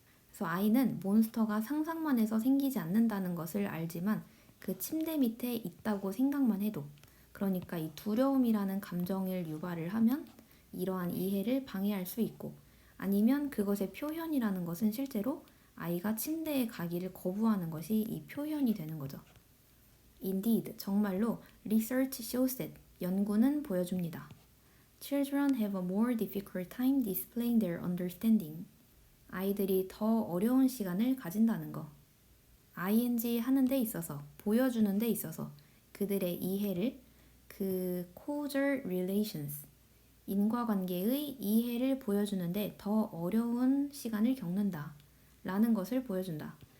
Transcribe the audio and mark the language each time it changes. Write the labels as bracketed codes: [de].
[ko] 그래서 아이는 몬스터가 상상만 해서 생기지 않는다는 것을 알지만 그 침대 밑에 있다고 생각만 해도, 그러니까 이 두려움이라는 감정을 유발을 하면 이러한 이해를 방해할 수 있고, 아니면 그것의 표현이라는 것은 실제로 아이가 침대에 가기를 거부하는 것이 이 표현이 되는 거죠. [en] Indeed, [ko] 정말로 [en] research shows that, [ko] 연구는 보여줍니다. [en] Children have a more difficult time displaying their understanding. [ko] 아이들이 더 어려운 시간을 가진다는 거. ing 하는 데 있어서, 보여주는 데 있어서 그들의 이해를 그 [en] causal relations, [ko] 인과관계의 이해를 보여주는데 더 어려운 시간을 겪는다 라는 것을 보여준다.